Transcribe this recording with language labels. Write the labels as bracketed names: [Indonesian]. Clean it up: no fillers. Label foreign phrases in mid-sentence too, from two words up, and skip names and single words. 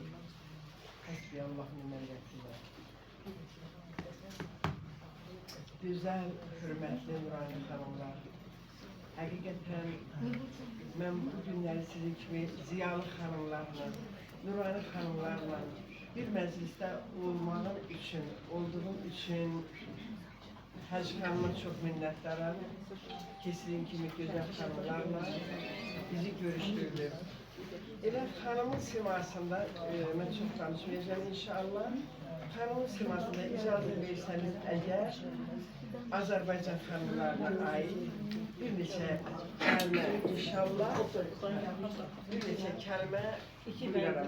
[Arabic] حسبي الله نعم الوكيل. [Turkish] Güzel, hürmetli nurani hanımlar, hakikaten ben bu günleri sizin gibi ziyalı hanımlarla, nurani hanımlarla bir mecliste olmanın için, olduğum için Hacı Hanım'a çok minnettarım. Kesin kimi güzel hanımlarla bizi görüştürdü. [Azerbaijani] Elə xanımın simasında, mən çox danışmayacağım inşallah. Xanımın simasında icazə versəniz əgər, Azərbaycan xanımlarına aid bir neçə kəlmə inşallah, bir neçə kəlmə bilirəm.